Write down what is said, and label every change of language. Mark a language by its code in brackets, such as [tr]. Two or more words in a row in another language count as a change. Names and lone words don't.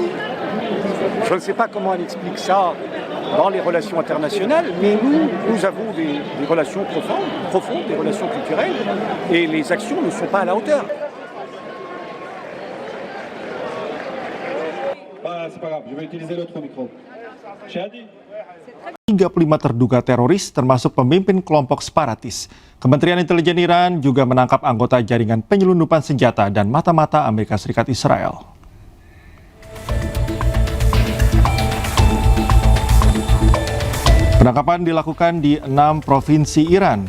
[fr] Je ne sais pas comment elle explique ça dans les relations internationales, mais nous avons des relations profondes, des relations culturelles, et les actions ne sont pas à la hauteur. C'est pas grave, je vais utiliser l'autre micro. [id] 35 terduga teroris termasuk pemimpin kelompok separatis. Kementerian Intelijen Iran juga menangkap anggota jaringan penyelundupan senjata dan mata-mata Amerika Serikat Israel. Penangkapan dilakukan di 6 provinsi Iran.